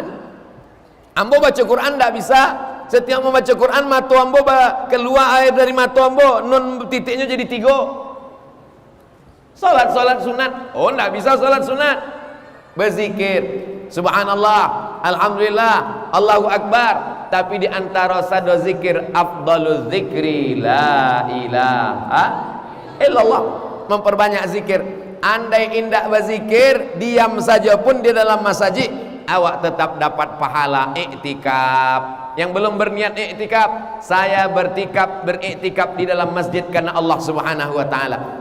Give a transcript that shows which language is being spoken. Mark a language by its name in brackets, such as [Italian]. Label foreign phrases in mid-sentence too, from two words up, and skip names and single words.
[Indonesian] Ambo baca Quran tidak bisa. Setiap membaca Quran mata ambo keluar air dari mata ambo, nun titiknya jadi 3. Salat sunat. Oh, tidak bisa salat sunat. Berzikir, [Arabic] سبحان الله، الحمد لله، الله أكبر. [Indonesian] Tapi di antara sado zikir [Arabic] أفضل الذكر لا إله إلا الله. [Indonesian] Memperbanyak zikir. [Minangkabau] Andai indak berzikir, diam saja pun di dalam masjid, awak tetap dapat pahala iktikaf. [Indonesian] Yang belum berniat iktikaf, saya beriktikaf di dalam masjid karena Allah [Arabic] سبحانه وتعالى.